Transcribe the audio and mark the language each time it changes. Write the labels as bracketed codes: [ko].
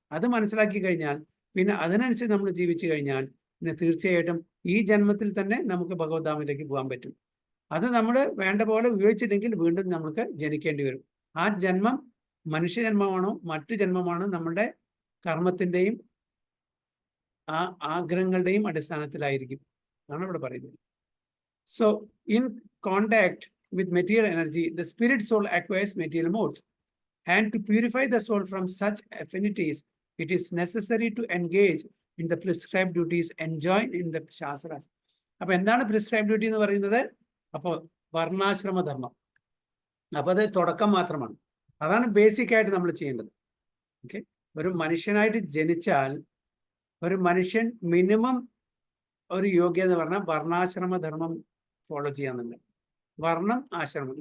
[ml] അത് മനസ്സിലാക്കി കഴിഞ്ഞാൽ പിന്നെ അതിനനുസരിച്ച് നമ്മൾ ജീവിച്ചു കഴിഞ്ഞാൽ പിന്നെ തീർച്ചയായിട്ടും ഈ ജന്മത്തിൽ തന്നെ നമുക്ക് ഭഗവത്ധാമിലേക്ക് പോകാൻ പറ്റും. അത് നമ്മൾ വേണ്ട പോലെ ഉപയോഗിച്ചില്ലെങ്കിൽ വീണ്ടും നമുക്ക് ജനിക്കേണ്ടി വരും. ആ ജന്മം മനുഷ്യജന്മമാണോ മറ്റു ജന്മമാണോ നമ്മുടെ കർമ്മത്തിൻ്റെയും ആ ആഗ്രഹങ്ങളുടെയും അടിസ്ഥാനത്തിലായിരിക്കും എന്നാണ് ഇവിടെ പറയുന്നത്. [en] So in contact with material energy, the spirit soul acquires material modes. And to purify the soul from such affinities, it is necessary to engage in the prescribed duties enjoined in the Shastras. [ml] അപ്പോൾ എന്താണ് prescribe duty എന്ന് പറയുന്നത്? അപ്പോൾ വർണ്ണാശ്രമ ധർമ്മം. അപ്പോൾ അത് തുടക്കം മാത്രമാണ്. അതാണ് ബേസിക് ആയിട്ട് നമ്മൾ ചെയ്യേണ്ടത്. ഓക്കെ, ഒരു മനുഷ്യനായിട്ട് ജനിച്ചാൽ ഒരു മനുഷ്യൻ മിനിമം ഒരു യോഗ്യത എന്ന് പറഞ്ഞാൽ വർണ്ണാശ്രമ ധർമ്മം ഫോളോ ചെയ്യാന്നുണ്ട്. വർണ്ണം, ആശ്രമം.